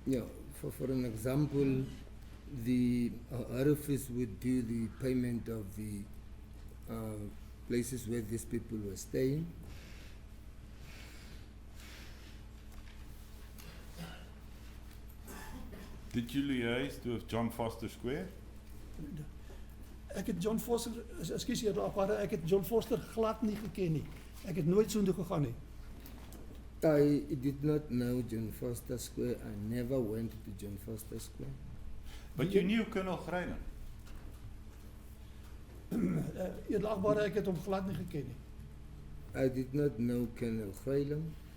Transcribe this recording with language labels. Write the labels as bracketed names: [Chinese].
[English] Yeah, for an example, the head office would do the payment of the places where these people were staying. Did you liaise with John Foster Square? [Afrikaans] Ek het John Foster, ekskuus Edelagbare, ek het John Foster glad nie geken nie. Ek het nooit soontoe gegaan nie. [English] I did not know John Foster Square. I never went to John Foster Square. But you knew Colonel Greyland. [Afrikaans] Edelagbare, ek het hom glad nie geken nie. [English] I did not know Colonel Greyland.